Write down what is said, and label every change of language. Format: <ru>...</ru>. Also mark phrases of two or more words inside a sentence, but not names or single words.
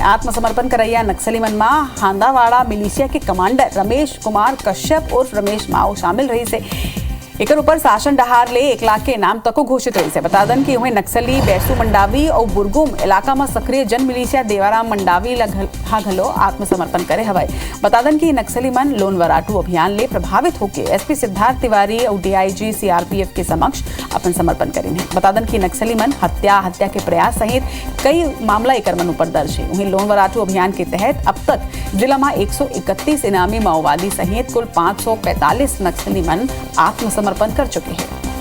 <hne>आत्मसमर्पण करैया नक्सली मन में हांदावाड़ा मिलिशिया के कमांडर रमेश कुमार कश्यप और रमेश माओ शामिल रही से एक ऊपर शासन डहार ले 1 लाख के इनाम तक घोषित हुई से बता दन कि वही नक्सली बैसू मंडावी और बुरगुम इलाका में सक्रिय जन मिलिशिया देवाराम मंडावी घलो आत्मसमर्पण करे हवाई। बता दन कि नक्सली मन लोन वराटू अभियान ले प्रभावित होकर एसपी सिद्धार्थ तिवारी और डीआईजी सीआरपीएफ के समक्ष अपन समर्पण करें। बता दन कि नक्सली मन हत्या के प्रयास सहित कई मामला एक मन ऊपर दर्ज है। वहीं लोन वराटू अभियान के तहत अब तक जिला में 131 इनामी माओवादी सहित कुल 545 नक्सली मन आत्मसमर्पण कर चुके हैं।</hne>